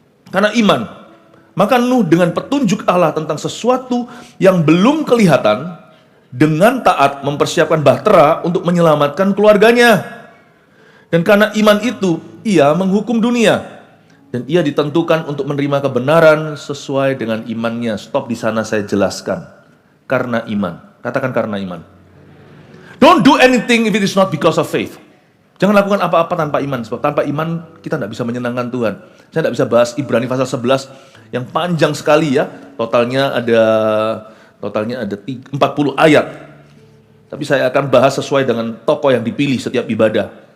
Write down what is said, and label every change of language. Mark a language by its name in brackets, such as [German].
[Indonesian] Karena iman, maka Nuh dengan petunjuk Allah tentang sesuatu yang belum kelihatan, dengan taat mempersiapkan bahtera untuk menyelamatkan keluarganya. Dan karena iman itu, ia menghukum dunia. Dan ia ditentukan untuk menerima kebenaran sesuai dengan imannya. Stop di sana, saya jelaskan. Karena iman. Katakan karena iman. [English] Don't do anything if it is not because of faith. [Indonesian] Jangan lakukan apa-apa tanpa iman. Sebab tanpa iman kita tidak bisa menyenangkan Tuhan. Saya tidak bisa bahas Ibrani pasal 11 yang panjang sekali ya. Totalnya ada 40 ayat. Tapi saya akan bahas sesuai dengan tokoh yang dipilih setiap ibadah.